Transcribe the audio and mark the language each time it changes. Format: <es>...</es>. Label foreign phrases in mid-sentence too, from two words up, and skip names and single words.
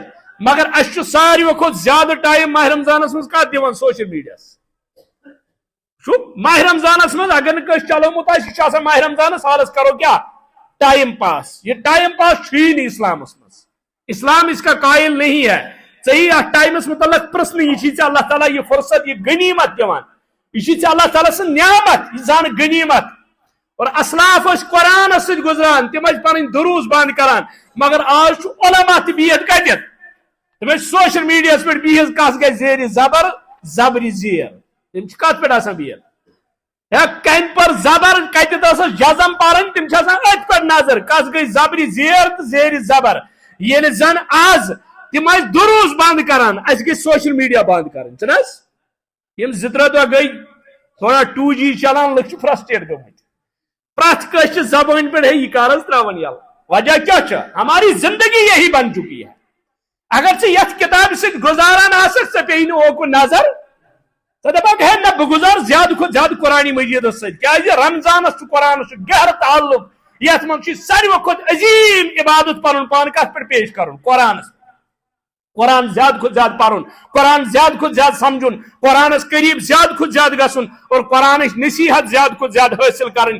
<ks>مگر اسہِ چھُ ساروٕے کھۄتہٕ زیادٕ ٹایم ماہ رمضانس منٛز کتھ دِوان سوشل میڈیاہس ماہ رمضانس منٛز اگر نہٕ کٲنٛسہِ چلومُت آسہِ یہِ چھُ آسان ماہ رمضانس حالس کرو کیا</ks> <en>time pass.</en> <ks>یہ</ks> <en>time pass</en> <ks>چھُیی نہٕ اسلامس منٛز</ks> <ur>اسلام اس کا قائل نہیں ہے.</ur> <ks>ژےٚ اتھ ٹائمس متعلق پرژھنہٕ یہِ چھُی ژےٚ اللہ تعالیٰ یہ فرصت یہ غنیمت دِوان یہ چھُی ژےٚ اللہ تعالیٰ سٕنٛز نعمت یہ زان غنیمت. اور اسلاف ٲسۍ قرآنس سۭتۍ گُزران تِم ٲسۍ پنٕنۍ دروس بند کران مگر آز چھُ علما تہِ بِہِتھ کتٮ۪تھ تِم ٲسۍ سوشل میڈیاہس پٮ۪ٹھ بِہِتھ کس گژھِ زیرِ زبر زبرِ زیر تِم چھِ کتھ پٮ۪ٹھ آسان بِہِتھ ہے کمہِ پر زبر کتٮ۪تھ ٲسس جزم پرٕنۍ تِم چھِ آسان أتھۍ پٮ۪ٹھ نظر کس گٔے زبرِ زیر تہٕ زیرِ زبر. ییٚلہِ زن آز تِم ٲسۍ دروس بند کران اسہِ گٔژھۍ</ks> <en>social media</en> <ks>بند کرٕنۍ چھِنہٕ حظ یِم 2-3 دۄہ گٔے تھوڑا 2G چلان لُکھ چھِ فرسٹریٹ گٔمٕتۍ پرٛٮ۪تھ کٲنٛسہِ زبٲنۍ پٮ۪ٹھ ہے یہِ کر حظ ترٛاوان یلہٕ وجہ کیٛاہ چھُ</ks> <ur>ہماری زندگی یہی بن چکی ہے.</ur> <ks>اگر ژٕ یتھ کتابہِ سۭتۍ گُزاران آسکھ ژےٚ پیٚیی نہٕ اوکُن نظر ژٕ دپکھ ہے نہ بہٕ گُزارٕ زیادٕ کھۄتہٕ زیادٕ قرآنِ مجیدس سۭتۍ کیٛازِ رمضانس چھُ قرآنس چھُ گہرٕ تعلق یتھ منٛز چھُ ساروٕے کھۄتہٕ عظیٖم عبادت پنُن پان کتھ پٮ۪ٹھ پیش کرُن قرآنس قرآن زیادٕ کھۄتہٕ زیادٕ پرُن قرآن زیادٕ کھۄتہٕ زیادٕ سمجھُن قرآنس قریب زیادٕ کھۄتہٕ زیادٕ گژھُن اور قرآنٕچ نصیحت زیادٕ کھۄتہٕ زیادٕ حٲصل کرٕنۍ.</ks>